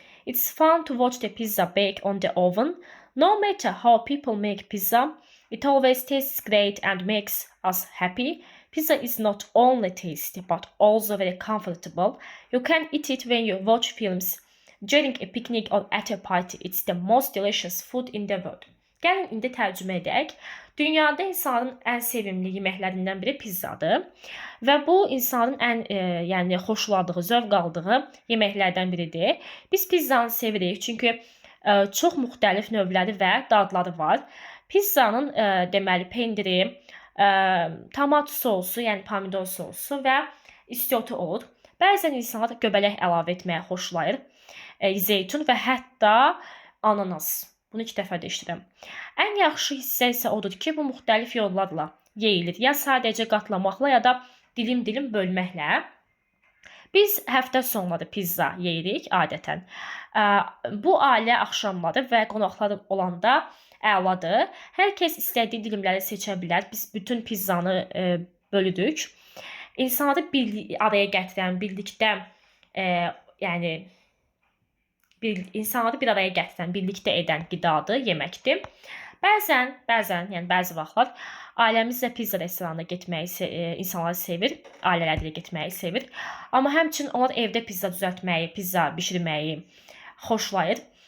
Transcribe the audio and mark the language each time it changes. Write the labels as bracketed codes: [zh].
[en] It's fun to watch the pizza bake on the oven. No matter how people make pizza, it always tastes great and makes us happy. Pizza is not only tasty but also very comfortable. You can eat it when you watch films, during a picnic or at a party. It's the most delicious food in the world. [az] Gəlin indi tərcümə edək. Dünyada insanın ən sevimli yeməklərindən biri pizzadır və bu insanın ən yəni xoşladığı, zövq aldığı yeməklərdən biridir. Biz pizzanı sevirik çünki çox müxtəlif növləri və dadları var. Pizzanın deməli pendiri, tomat sosu, yəni pomidor sosu və istioti olur. Bəzən insanlar göbələk əlavə etməyə xoşlayır, zeytun və hətta ananas. Bunu 2 dəfə də eşidirəm. Ən yaxşı hissə isə odur ki, bu müxtəlif yollarla yeyilir. Ya sadəcə qatlamaqla, ya da dilim-dilim bölməklə. Biz həftə sonları pizza yeyirik adətən. Bu ailə axşamları və qonaqlar olanda əladır. Hər kəs istədiyi dilimləri seçə bilər. Biz bütün pizzanı bölürük. İnsanları bir araya gətirən, birlikdə yəni insanları bir araya gətirən, birlikdə edən qidadır, yeməkdir. Bəzən, yəni bəzi vaxtlar ailəmizlə pizza restoranına getməyi insanlar sevir, ailələrlə getməyi sevir. Amma həmçinin onlar evdə pizza düzəltməyi, pizza bişirməyi xoşlayır.